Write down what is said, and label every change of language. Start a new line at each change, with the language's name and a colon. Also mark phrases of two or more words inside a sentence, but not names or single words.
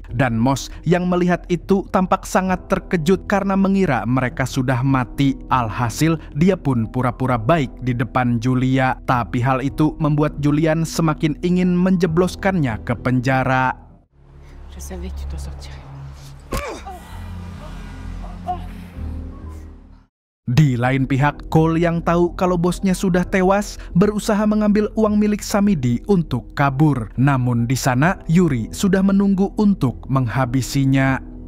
Indonesian: Dan Moss yang melihat itu tampak sangat terkejut karena mengira mereka sudah mati. Alhasil, dia pun pura-pura baik di depan Julia. Tapi hal itu membuat Julian semakin ingin menjebloskannya ke penjara.
French: Je savais que tu t'en sortirais.
Indonesian: Di lain pihak, Cole yang tahu kalau bosnya sudah tewas berusaha mengambil uang milik Samidi untuk kabur. Namun di sana, Yuri sudah menunggu untuk menghabisinya.